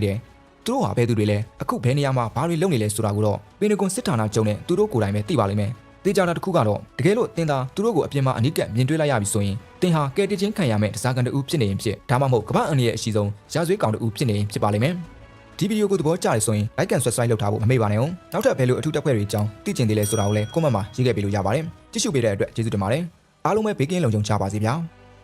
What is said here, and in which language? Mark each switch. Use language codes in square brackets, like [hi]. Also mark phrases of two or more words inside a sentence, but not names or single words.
[my] တယ်။သူတို့ဟာဘယ်သူတွေလဲအခုဘယ်နေရာမှာဘာတွေလုပ်နေလဲဆိုတာကိုတော့ပင်တဂွန်စစ်ဌာနချုပ်နဲ့သူတို့ကိုယ်တိုင်ပဲသိပါလိမ့်မယ်။တေချာတာတစ်ခုကတော့တကယ်လို့တင်သာသူတို့ကိုအပြင်မှာအနီးကပ်မြင်တွေ့လိုက်ရပြီဆိုရင်တင်ဟာကဲတချင်းခံရမယ့်တစားကန်တူဖြစ်နေရင်ဖြစ်ဒါမှမဟုတ်ကမ္ဘာအန်ရဲ့အရှိဆုံးရာဇဝေးကောင်တူဖြစ်နေရင်ဖြစ်ပါလိမ့်မယ်။ဒီဗီဒီယိုကိုသဘောကျတယ်ဆိုရင် [en] like and subscribe [my] လုပ်ထားဖို့မမေ့ပါနဲ့ဦး။နောက်ထပ်ဘယ်လိုအထူးတက်ဖွဲ့တွေအကြောင်းသိချင်သေးလဲဆိုတာကိုလည်း comment မှာရေးခဲ့ပေးလို့ရပါတယ်။ကြည့်ရှုပေးတဲ့အတွက်ကျေးဇူးတင်ပါတယ်။အားလုံးပဲဘေးကင်းလုံခြုံကြပါစေဗျာ။